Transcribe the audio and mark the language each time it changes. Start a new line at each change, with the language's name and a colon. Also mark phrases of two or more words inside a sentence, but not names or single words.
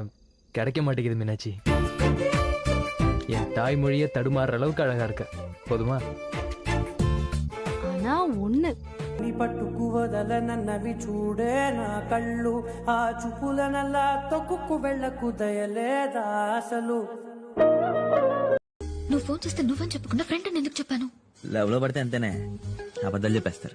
Tamil: கிடைக்க மாட்டேங்குது மீனாட்சி. என் தாய்மொழியை தடுமாறுற அளவுக்கு அழகா இருக்க. போதுமா? ஆனா ஒண்ணு,
Telugu: నీ పట్టుకు వదల నన్నవి చూడే నా కళ్ళు. ఆ చూపుల నల్లా తొక్కుకు వెళ్ళకు దయలేదా అసలు. నువ్వు ఫోన్ చేస్తే నువ్వని చెప్పకుండా ఫ్రెండ్ అని ఎందుకు చెప్పాను? లవ్ లో పడితే అంతేనే, అబద్ధాలు చెప్పేస్తారు.